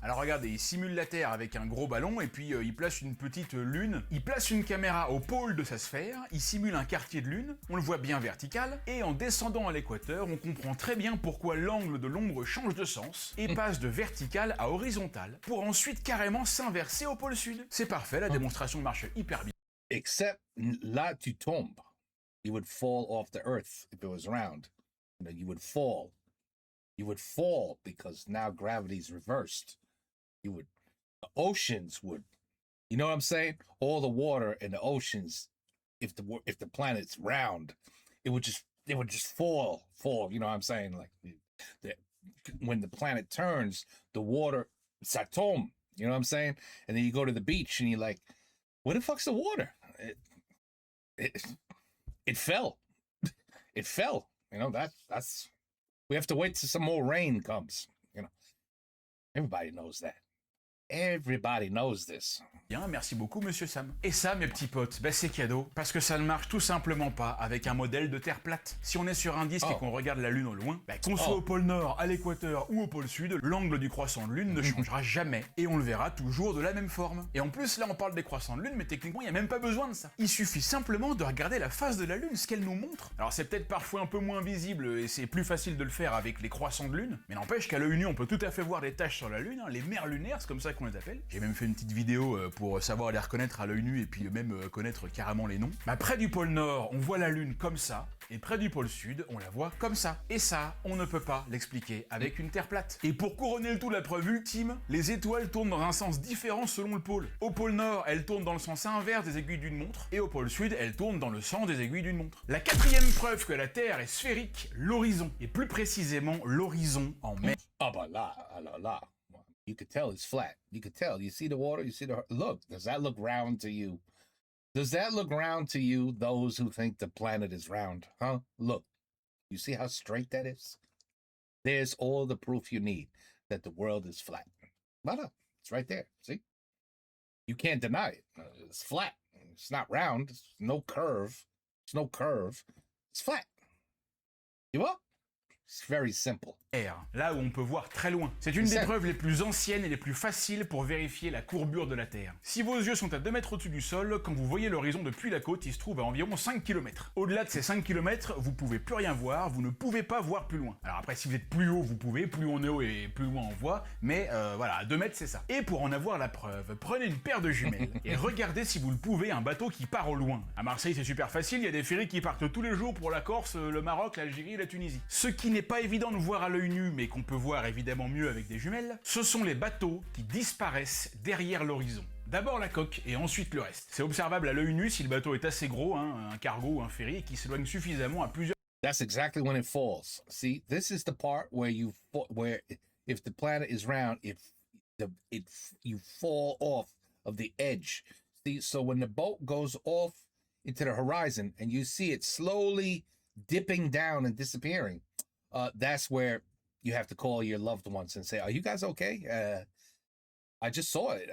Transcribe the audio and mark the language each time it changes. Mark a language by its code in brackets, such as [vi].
[fr] Alors regardez, il simule la Terre avec un gros ballon, et puis il place une petite lune, il place une caméra au pôle de sa sphère, il simule un quartier de lune, on le voit bien vertical, et en descendant à l'équateur, on comprend très bien pourquoi l'angle de l'ombre change de sens, et passe de vertical à horizontal, pour ensuite carrément s'inverser au pôle sud. C'est parfait, la démonstration marche hyper bien. [en] Except [fr] là tu tombes. [en] You would fall off the earth if it was round. You would fall. You would fall because now gravity's reversed. The oceans would, you know what I'm saying? All the water in the oceans, if the planet's round, it would just fall. You know what I'm saying? Like when the planet turns, the water, [fr] ça tombe. [en] You know what I'm saying? And then you go to the beach and you're like, where the fuck's the water? It fell. It fell. You know, that's we have to wait till some more rain comes. You know, everybody knows that. Everybody knows this. [fr] Bien, merci beaucoup Monsieur Sam. Et ça, mes petits potes, c'est cadeau, parce que ça ne marche tout simplement pas avec un modèle de Terre plate. Si on est sur un disque et qu'on regarde la Lune au loin, qu'on soit au pôle Nord, à l'équateur ou au pôle Sud, l'angle du croissant de Lune ne changera jamais, et on le verra toujours de la même forme. Et en plus, là on parle des croissants de Lune, mais techniquement il n'y a même pas besoin de ça. Il suffit simplement de regarder la face de la Lune, ce qu'elle nous montre. Alors c'est peut-être parfois un peu moins visible, et c'est plus facile de le faire avec les croissants de Lune, mais n'empêche qu'à l'œil nu on peut tout à fait voir des taches sur la Lune, les mers lunaires, c'est comme ça qu'on les appelle. J'ai même fait une petite vidéo pour savoir les reconnaître à l'œil nu et puis même connaître carrément les noms. Près du pôle Nord, on voit la Lune comme ça, et près du pôle Sud, on la voit comme ça. Et ça, on ne peut pas l'expliquer avec une Terre plate. Et pour couronner le tout, la preuve ultime, les étoiles tournent dans un sens différent selon le pôle. Au pôle Nord, elles tournent dans le sens inverse des aiguilles d'une montre, et au pôle Sud, elles tournent dans le sens des aiguilles d'une montre. La quatrième preuve que la Terre est sphérique, l'horizon, et plus précisément l'horizon en mer. [en] Oh, but la. You could tell it's flat. You could tell. You see the water, you see the... Look, does that look round to you? Does that look round to you, those who think the planet is round? Huh? Look. You see how straight that is? There's all the proof you need that the world is flat. Voila. It's right there. See? You can't deny it. It's flat. It's not round. It's no curve. It's no curve. It's flat. You up? It's very simple. [fr] Là où on peut voir très loin. C'est une des preuves les plus anciennes et les plus faciles pour vérifier la courbure de la Terre. Si vos yeux sont à 2 mètres au-dessus du sol, quand vous voyez l'horizon depuis la côte, il se trouve à environ 5 km. Au-delà de ces 5 km, vous pouvez plus rien voir, vous ne pouvez pas voir plus loin. Alors après, si vous êtes plus haut, vous pouvez, plus on est haut et plus loin on voit, mais voilà, à 2 mètres c'est ça. Et pour en avoir la preuve, prenez une paire de jumelles et regardez si vous le pouvez un bateau qui part au loin. À Marseille c'est super facile, il y a des ferries qui partent tous les jours pour la Corse, le Maroc, l'Algérie et la Tunisie. Ce qui n'est pas évident de voir à l'œil nu, mais qu'on peut voir évidemment mieux avec des jumelles, ce sont les bateaux qui disparaissent derrière l'horizon. D'abord la coque et ensuite le reste. C'est observable à l'œil nu si le bateau est assez gros, un cargo ou un ferry, et qui s'éloigne suffisamment à plusieurs. [en] That's exactly when it falls. See, this is the part where where if the planet is round, you fall off of the edge. See, so when the boat goes off into the horizon and you see it slowly dipping down and disappearing, that's where you have to call your loved ones and say, "Are you guys okay? I just saw it.